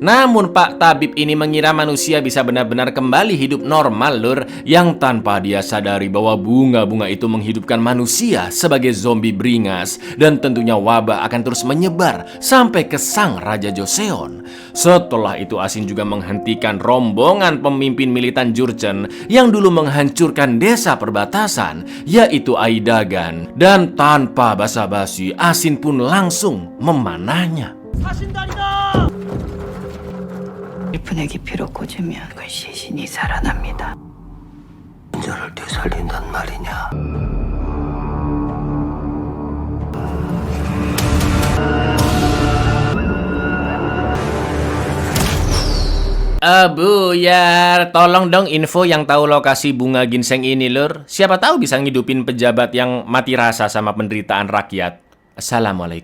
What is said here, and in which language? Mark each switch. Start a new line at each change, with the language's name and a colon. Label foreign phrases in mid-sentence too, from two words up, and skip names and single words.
Indonesian: Namun Pak Tabib ini mengira manusia bisa benar-benar kembali hidup normal lur, yang tanpa dia sadari bahwa bunga-bunga itu menghidupkan manusia sebagai zombie beringas, dan tentunya wabah akan terus menyebar sampai ke sang Raja Joseon. Setelah itu Asin juga menghentikan rombongan pemimpin militan Jurchen yang dulu menghancurkan desa perbatasan, yaitu Aidagan, dan tanpa basa-basi Asin pun langsung memanahnya.
Korean: 일분의 깊이로 꽂으면 그 시신이 살아납니다. 인자를 되살린단 말이냐?
Indonesian: Buyar, tolong dong info yang tahu lokasi bunga ginseng ini lur. Siapa tahu bisa ngidupin pejabat yang mati rasa sama penderitaan rakyat.